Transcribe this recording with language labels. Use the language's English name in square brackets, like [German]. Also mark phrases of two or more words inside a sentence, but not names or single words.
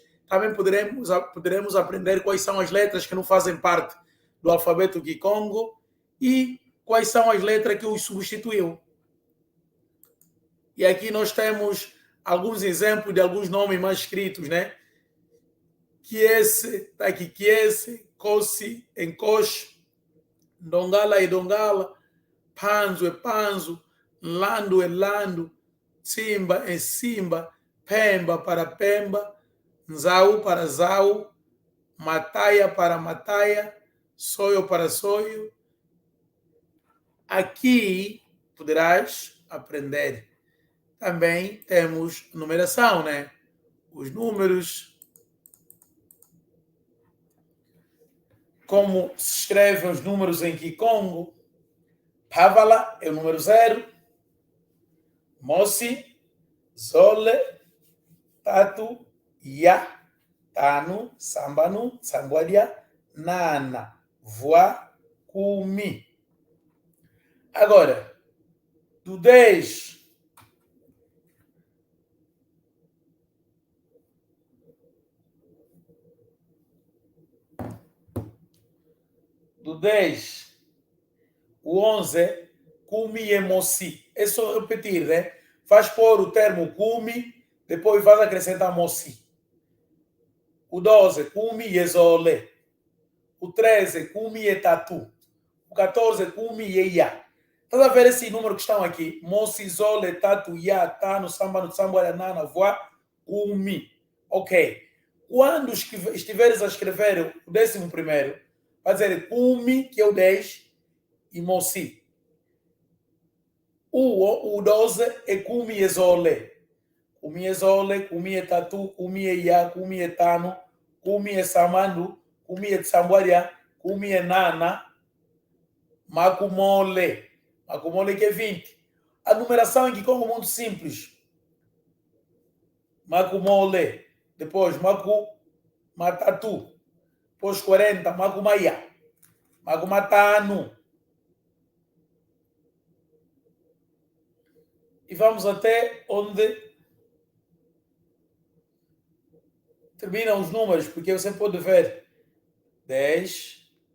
[Portuguese] Também poderemos aprender quais são as letras que não fazem parte do alfabeto Kikongo e quais são as letras que os substituiu. E aqui nós temos alguns exemplos de alguns nomes mais escritos, né? Kiese, tá aqui, Kiese, Kosi, Enkosh, Dongala e Dongala, Panzo e Panzo, Lando e Lando, Simba e Simba, Pemba para Pemba, Nzau para Zau, Mataia para Mataia, sonho para sonho. Aqui poderás aprender. Também temos numeração, né? Os números, como se escrevem os números em Kikongo. Pavala é o número 0. [Kongo] Mosi, Zole, Tatu, Ya, Tanu, Sambanu, Sangwadia, Nana, Voa, Kumi. [Portuguese] Agora, do 10 do 10, o 11, Kumi e Mosi. É só repetir, né? Faz pôr o termo Kumi, depois faz acrescentar Mosi. O 12, Kumi e Zole. O 13, Kumi e Tatu. O 14, Kumi e Ya. Estás a ver esse número que estão aqui? [Kongo] Mosi, Zole, Tatu, Ya, Tano, Sambano, Samboya, Nana, Voa, Kumi. [Portuguese] Ok. Quando estiveres a escrever o 11º, vai dizer Kumi, que é o 10, e Mosi. O 12 é Kumi e Zole. [Kongo] Kumi e Zole, Kumi e Tatu, Kumi e Ya, Kumi e Tano, Kumi e Samando, Kumi e Samboya, Kumi e Nana, Makumole. [Portuguese] Makumole que é 20. A numeração em Kikongo é muito simples. Makumole. Depois, Matatu. Depois, 40, Makumaya. Makumatanu. E vamos até onde terminam os números, porque você pode ver 10,